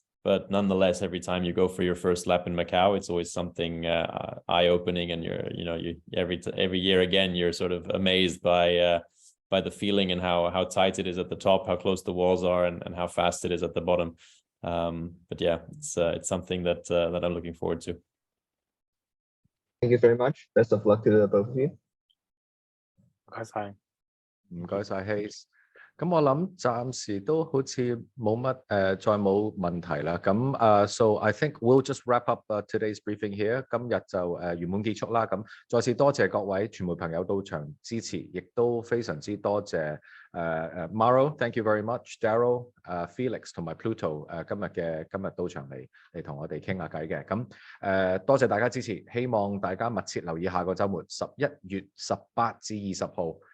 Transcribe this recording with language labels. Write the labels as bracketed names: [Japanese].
[English] But nonetheless, every time you go for your first lap in Macau, it's always something eye-opening, and every year again you're sort of amazed by the feeling and how tight it is at the top, how close the walls are, and how fast it is at the bottom. But yeah, it's something that I'm looking forward to. Thank you very much. Best of luck to the both of you. [Cantonese] 唔該晒 Hayes。咁我諗暫時都好似冇乜再冇問題啦。 [English] 咁so I think we'll just wrap up today's briefing here。 [Cantonese] 今日就圓滿結束啦。咁再次多謝各位傳媒朋友到場支持，亦都非常之多謝Maro， [English] thank you very much。 [Cantonese] Daryl、Felix 同埋 Pluto 今日到場嚟同我哋傾下偈嘅。咁多謝大家支持，希望大家密切留意下個週末11月18至20號。